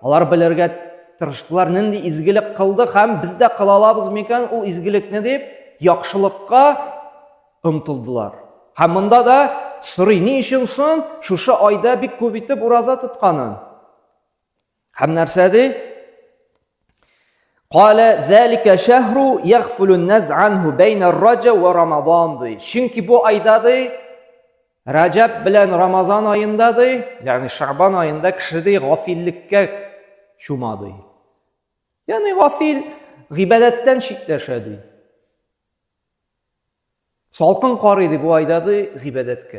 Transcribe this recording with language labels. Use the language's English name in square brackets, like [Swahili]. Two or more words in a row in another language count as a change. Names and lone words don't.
[Tatar] Алар белергә тырыштылар, нинди изгелек кылды һәм без дә кыла алабыз микән ул изгелекне дип яхшылыкка омтылдылар. Һәм монда да сорый, ни өчен соң шушы айда бик күп итеп ураза тотканын? Һәм нәрсәди? [Arabic] قال ذلك شهر يغفل الناس عنه بين رجب ورمضان. [Tatar] Чөнки бу айдады Rajab белән Рамазан айындады, ягъни Шабан айында кеше гафиллеккә чумады. Ягъни гафил гыйбадәттән читләшәди. Салкын карый бу айдады гыйбадәткә.